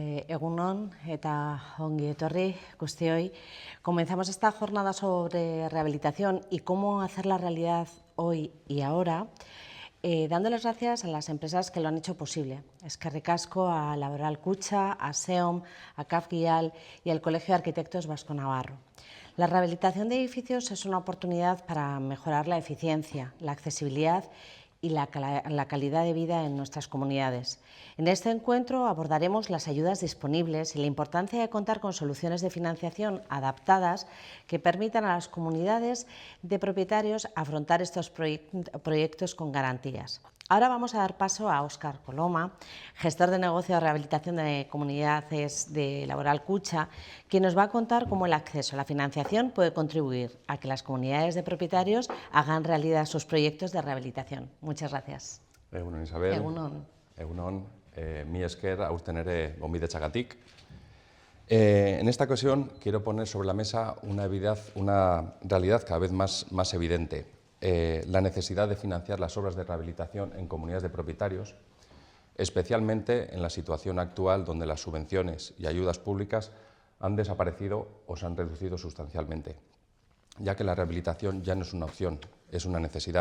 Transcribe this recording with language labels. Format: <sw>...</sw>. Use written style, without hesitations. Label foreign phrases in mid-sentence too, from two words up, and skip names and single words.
<eu>Egunon eta ongi etorri guztioi.</eu> <es>Comenzamos esta jornada sobre rehabilitación y cómo hacer la realidad hoy y ahora, dándoles gracias a las empresas que lo han hecho posible.</es> <eu>Eskerrik asko</eu> <es>a Laboral Kutxa, a SEOM, a CAF Guial y al Colegio de Arquitectos Vasco Navarro. La rehabilitación de edificios es una oportunidad para mejorar la eficiencia, la accesibilidad y la calidad de vida en nuestras comunidades. En este encuentro abordaremos las ayudas disponibles y la importancia de contar con soluciones de financiación adaptadas que permitan a las comunidades de propietarios afrontar estos proyectos con garantías. Ahora vamos a dar paso a Óscar Coloma, gestor de negocio de rehabilitación de comunidades de Laboral Kutxa, quien nos va a contar cómo el acceso a la financiación puede contribuir a que las comunidades de propietarios hagan realidad sus proyectos de rehabilitación. Muchas gracias.</es> <eu>Egunon, Isabel. Egunon. Egunon. Mi esker aurten ere gonbidatzagatik.</eu> <es>En esta ocasión quiero poner sobre la mesa una realidad cada vez más evidente. La necesidad de financiar las obras de rehabilitación en comunidades de propietarios, especialmente en la situación actual donde las subvenciones y ayudas públicas han desaparecido o se han reducido sustancialmente, ya que la rehabilitación ya no es una opción, es una necesidad.</es>